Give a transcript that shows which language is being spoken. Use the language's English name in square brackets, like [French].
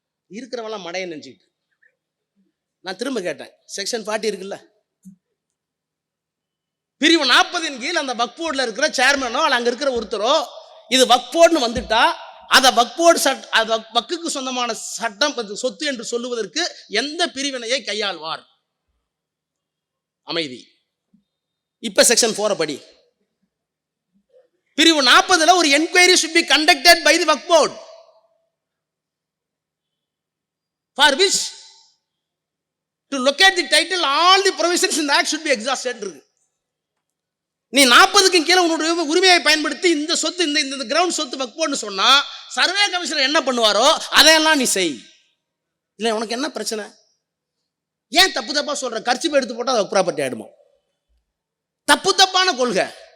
[Tamil] இருக்கிறவெல்லாம் மடைய நினைச்சுக்கிட்டு நான் திரும்ப கேட்டேன், செக்ஷன் 40 இருக்குல்ல, பிரிவு 40 கீழ் அந்த வக்ஃப் போர்டில் இருக்கிற சேர்மனோ அல்ல அங்க இருக்கிற ஒருத்தரோ இது வக்ஃப் போர்டுன்னு வந்துட்டா அதை வக்ஃப் போர்டு வக்குக்கு சொந்தமான சட்டம் சொத்து என்று சொல்லுவதற்கு எந்த பிரிவினையை கையாள்வார்? அமைதி. இப்ப செக்ஷன் 4 படி பிரிவு 40ல ஒரு enquiry [English] should be conducted by the Waqf board for which to locate the title all the provisions in the act should be exhausted. [Tamil] நீ 40க்கு கீழே உன்னுடைய உரிமையை பயன்படுத்தி இந்த சொத்து இந்த கிரவுண்ட் சொத்து வக்ஃப் போர்டுன்னு சொன்னா சர்வே கமிஷனர் என்ன பண்ணுவாரோ அதையெல்லாம் நீ செய். இல்லை உனக்கு என்ன பிரச்சனை? ஏன் தப்பா சொல்ற? கர்ச்சீப் எடுத்து போட்டா அது வக்ஃப் ப்ராப்பர்ட்டி ஆயிடுமா? தப்பான கொள்கை.